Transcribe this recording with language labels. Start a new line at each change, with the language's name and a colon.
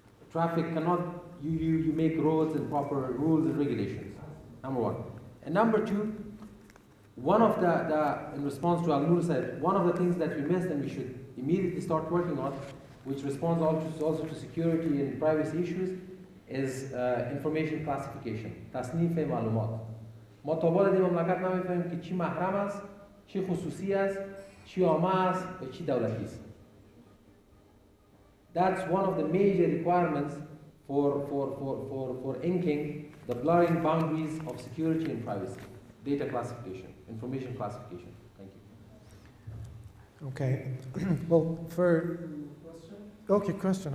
English: Traffic cannot, you make roads and proper rules and regulations, number 1. And number 2, one of in response to Al-Nur said, one of the things that we missed and we should immediately start working on, which responds also to security and privacy issues, is information classification.
Persian: تصنیف معلومات. ما تا بالای مملکت نمی‌فهمیم که چی محرم است، چی خصوصی است، چی عامه است و چی دولتی است.
English: That's one of the major requirements for inking the blurring boundaries of security and privacy. Data classification, information classification. Thank you. Okay. Well, question.